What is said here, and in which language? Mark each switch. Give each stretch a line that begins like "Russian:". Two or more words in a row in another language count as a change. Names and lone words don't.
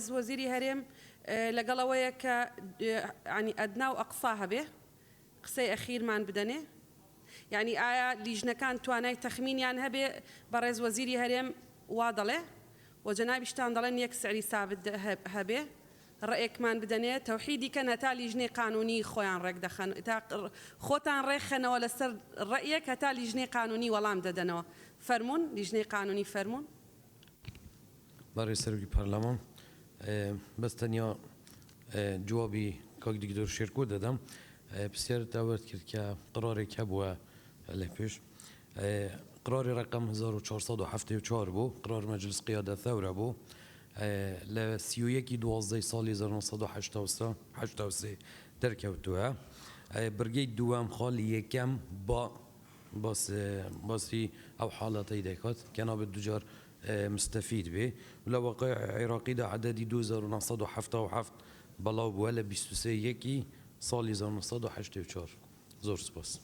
Central Kurdish: وەزیری هەرێم لەگەڵەوەیە کە ینی ئەدنا و ئەقسا هەبێ قسەی ئەخیرمان بدەنێ یعنی ئایا لیژنەکان توانای تەخمینیان هەبێ بەڕێز وەزیری هەرێم وا دەڵێ و جەنابیشتان دەڵێن یەک سعری سابت هەبێ ڕێکمان بدەنێت تەوحیدی کە هەتا لیژنەی قانونی خۆیان ڕێک دەخەن خۆتان ڕێکخەنەوە لەسەر ڕێیەک هەتا لیژنەی قانونی وەڵام دەدەنەوە فەرمونون لیژنەی قانونی فەرمونون. بەڕێز سەرۆکی پەرلەمان بەستەنیا جوابی کاک دکتۆر شێرکۆ دەدەم پرسیار داوەت کرد کە قرارێک هەبووە لە پێش
Arabic: قرار رقم 1474
Central Kurdish: بوو
Arabic: قرار مجلس قیادە ثەورە
Central Kurdish: بوو لە 31/12 ساڵی 1983 دەرکەوتووە برگەی دووەم خاڵی یەکەم باسی ئەو حاڵەتەی دەکات کە نابێت دووجار مستەفید بێ لە واقع عێراقیدا عەدەدی 2977 بەڵاو بووە لە 23 ساڵی 1984 زۆر سپاس.